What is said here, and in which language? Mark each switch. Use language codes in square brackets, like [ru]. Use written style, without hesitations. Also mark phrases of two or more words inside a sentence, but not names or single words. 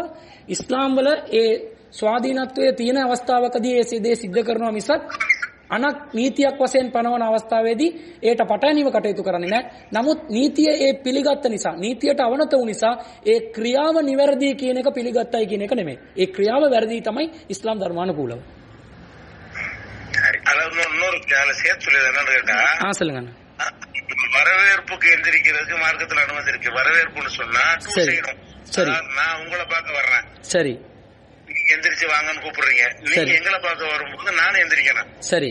[si] ඉස්ලාම් වල ඒ ස්වාධීනත්වයේ තියෙන අවස්ථාවකදී ඒ දේ සිද්ධ කරනවා මිසක් අනක් නීතියක් වශයෙන් පනවන අවස්ථාවේදී ඒට පටහැනිව කටයුතු කරන්නේ නැහැ. නමුත් නීතිය ඒ පිළිගත්ත නිසා, නීතියට අවනත වූ නිසා ඒ ක්‍රියාව නිවැරදි කියන එක පිළිගත්තයි කියන එක නෙමෙයි. ඒ ක්‍රියාව වැරදි තමයි ඉස්ලාම් ධර්මානුකූලව. [ta] ஹரி. அதாவது இன்னொரு சேர்த்து சொல்லி என்னன்னு கேட்டா சொல்லுங்க. வரவேற்புக்கு எந்திரிக்கிறதுக்கு மார்க்கத்துல அனுமதி இருக்கு. வரவேற்புன்னு சொன்னா செய்யணும். சரி, நான் உங்களை பார்க்க வர்றேன், சரி, நீங்க எந்திரிச்சு வாங்கன்னு கூப்பிடுறீங்க, நீங்க எங்களை பார்க்க வரும்போது நானும் எந்திரிக்கணும், சரி.